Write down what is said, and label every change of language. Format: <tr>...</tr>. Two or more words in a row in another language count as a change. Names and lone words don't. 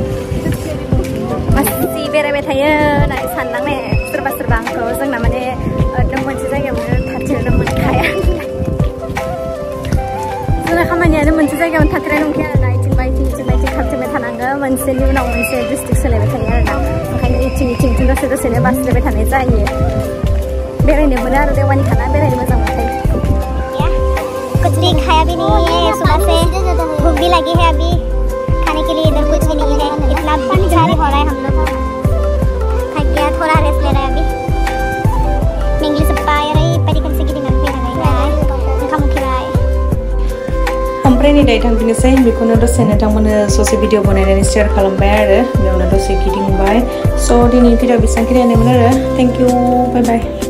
<brx>मानसि बेरायबाय थायो होननानै सानलांनाय सोरबा आंखौ, जोंना माने एकदम मोनसे जायगायावनो थाथेरनो मोनखाया। जोंना खामानियानो मोनसे जायगायावनो थाथेरनाय नंखाया आरोना। इथिंबा इथिं खारथिंबाय थानांगो, मोनसेनि उनाव मोनसे डिस्ट्रिक्ट सोलायबाय थायो आरोना। ओंखायनो इथिं दसेनो बास्लायबाय थानाय जायो। बेरायनो मोनो आरो देवानि खाना बेरायनो मोजां मोनखायो।</brx> <hi>कुछ भी खाया भी नहीं है, सुबह से भूख भी लगी है, अभी खाने के लिए इधर कुछ भी नहीं है। इतना बेचारे हो रहा है, हम लोग थक गया, थोड़ा रेस्ट ले रहा है अभी।</hi> <brx>इंग्लिश पाया रही पेडिकल से गिदिंनानै फैनानै ओंखाम उखैबाय। ओमफ्राय नै दायो थांफिनोसै, बेखौनो दसे नोंथांमोननो ससे भिडिअ बनायनानै शेयार खालामबाय आरो। बेयावनो दसे गिदिंबाय। स' दिनै भिडिअ बेसेबांखिनियानोमोन आरो।</brx> <en>thank you, bye bye.</en>